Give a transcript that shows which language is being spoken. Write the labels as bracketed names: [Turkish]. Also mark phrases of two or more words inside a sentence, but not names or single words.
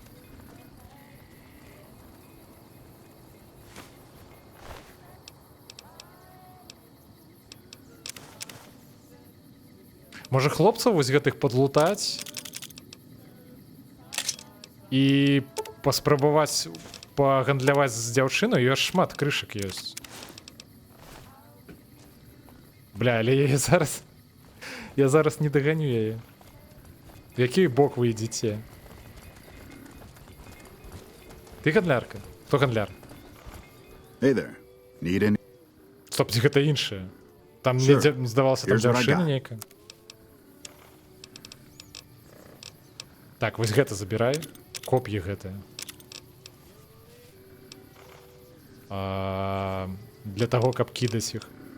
[Belarusian] Можа хлопцаў вось гэтых падлутаць і паспрабаваць пагандляваць з дзяўчынай, ёсць шмат крышак ёсць. Бля, але я зараз не даганю яе. В які бок вы ідзіце? Ты гандлярка? Хто гандляр? [English] Hey there. Need any? [Belarusian] Стоп, гэта іншае. Там [English] Sure. [Belarusian] мне здавалася, там [English] Here's what I [Belarusian] дзяўчына [English] got. [Belarusian] нейкая. Так, вось гэта забірай. Коп'і гэтыя. Для таго, каб кідаць іх.